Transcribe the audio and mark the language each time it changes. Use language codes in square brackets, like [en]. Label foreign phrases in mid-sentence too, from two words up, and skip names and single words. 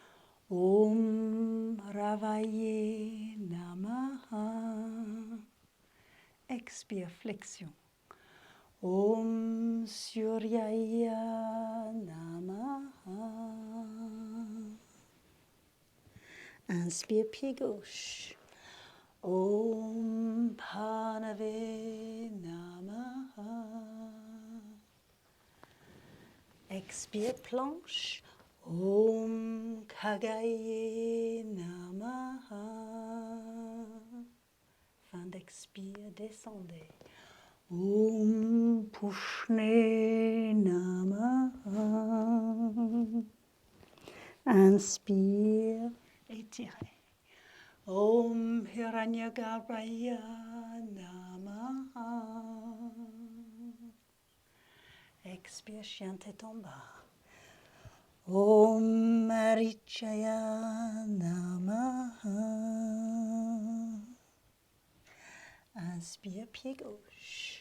[sa] ॐ रवये नमः. [fr] Expire, flexion. [sa] ॐ सूर्याय नमः. [fr] Inspire, pied gauche. [sa] ॐ भानवे नमः. [fr] Expire, planche. [sa] ॐ खगाय नमः. [fr] Fin d'expire, descendez. [sa] ॐ पूष्णे नमः. [fr] Inspire, étirez. [sa] ॐ हिरण्यगर्भाय नमः. [fr] Expire, chien tête en bas. [sa] ॐ मरीचये नमः. [fr] Inspire, pied gauche.